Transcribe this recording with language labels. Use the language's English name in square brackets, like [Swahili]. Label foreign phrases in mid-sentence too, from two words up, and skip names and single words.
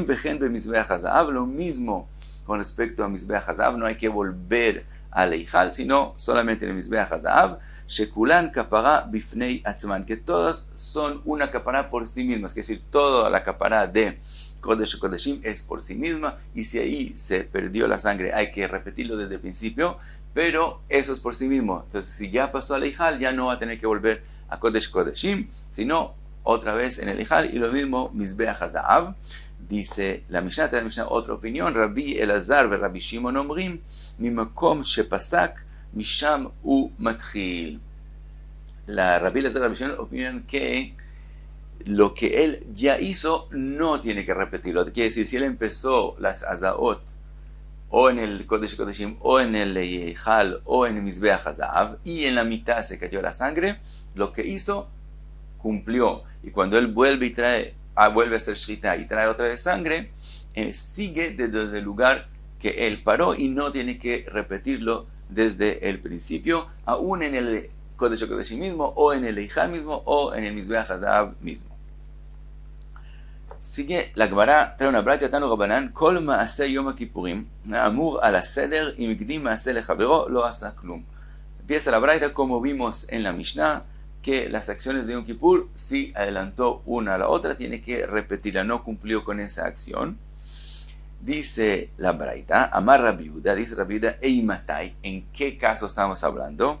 [Hebrew] וכן במזבח הזהב, [Spanish] lo mismo con respecto a [Hebrew] מזבח הזהב, [Spanish] no hay que volver al Eijal, sino solamente en el [Hebrew] מזבח הזהב, שכולן כפרה בפני עצמן, [Spanish] que todas son una kapara por sí mismas, es decir, toda la kapara de [Hebrew] קודש קודשים [Spanish] es por sí misma, y si ahí se perdió la sangre hay que repetirlo desde el principio, pero eso es por sí mismo. Entonces si ya pasó al Eijal ya no va a tener que volver a [Hebrew] קודש קודשים, [Spanish] sino otra vez en el Eijal, y lo mismo [Hebrew] מזבח הזהב. [Spanish] Dice la Mishnah, otra opinión, [Hebrew] רבי אלעזר ורבי שמעון אומרים, ממקום שפסק משם ומתחיל. [Spanish] La Rabbi Elazar y Rabbi Shimon opinan que lo que él ya hizo no tiene que repetirlo. Quiere decir, si él empezó las Azaot o en el [Hebrew] קודש קודשים [Spanish] o en el Eijal o en el [Hebrew] מזבח הזהב [Spanish] y en la mitad se cayó la sangre, lo que hizo cumplió. Y cuando él vuelve a hacer Shrita y trae otra vez sangre, sigue desde el lugar que él paró y no tiene que repetirlo desde el principio, aún en el [Hebrew] קודש קודשים [Spanish] mismo, o en el Eijal mismo, o en el [Hebrew] מזבח הזהב [Spanish] mismo. Sigue la Gemara, trae una braita, [Hebrew] תנו רבנן, כל מעשה יום הכפורים, אמור על הסדר, אם הקדים מעשה לחבירו, לא עשה כלום. [Spanish] Empieza la braita como vimos en la Mishnah, que las acciones de Yom Kippur, si adelantó una a la otra, tiene que repetirla, no cumplió con esa acción. Dice la braita, Amar Rabbi Yehuda, dice Rabbi Yehuda, Eimatai, ¿en qué caso estamos hablando?